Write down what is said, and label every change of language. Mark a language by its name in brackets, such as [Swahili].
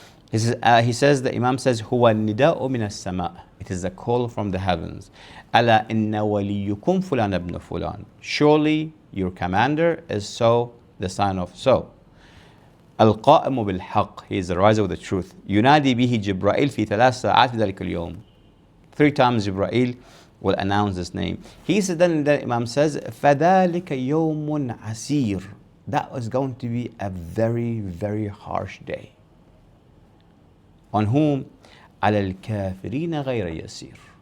[English] He says, the Imam says, [Arabic] هُوَ النِّدَاءُ مِنَ السَّمَاءِ. [English] It is a call from the heavens. [Arabic] أَلَا إِنَّ وَلِيُّكُمْ فُلَانَ ابْنُ فُلَانَ. [English] Surely your commander is so, the son of so. [Arabic] القائم بالحق. [English] He is the riser with the truth. [Arabic] ينادي به جبرائيل في 3 ساعات في ذلك اليوم. [English] 3 times Jibreel will announce this name. He said, then the Imam says, [Arabic] فَذَلِكَ يَوْمٌ عَسِيرٌ. [English] That was going to be a very, very harsh day. On whom? [Arabic] عَلَى الْكَافِرِينَ غَيْرَ يَسِيرٌ.